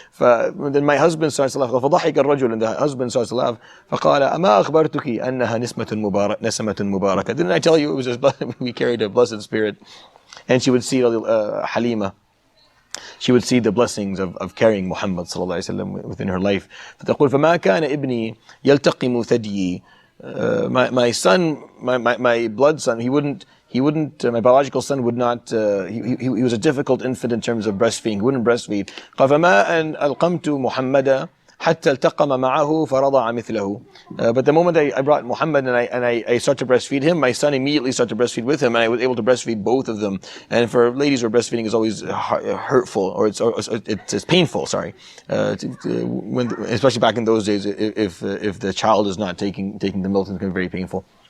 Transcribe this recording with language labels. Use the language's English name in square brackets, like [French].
[English] Then my husband starts to laugh, [Arabic] فضحك الرجل, [English] and the husband starts to laugh, [Arabic] فقال أما أخبرتك أنها نسمة مباركة. [English] Didn't I tell you it was we carried a blessed spirit? And she would see Halima. She would see the blessings of carrying Muhammad sallallahu alaihi wasallam within her life. [Arabic] فتقول فما كان ابني يلتقم ثديي. [English] My son, my blood son, he wouldn't. My biological son would not. He was a difficult infant in terms of breastfeeding. He wouldn't breastfeed. [Arabic] قال فما أن ألقمت محمدا حتى التقم معه فرضع مثله. [English] But the moment I brought Muhammad and I start to breastfeed him, my son immediately started to breastfeed with him, and I was able to breastfeed both of them. And for ladies where breastfeeding is always hurtful, or it's painful. Sorry, especially back in those days, if the child is not taking the milk, it's very painful.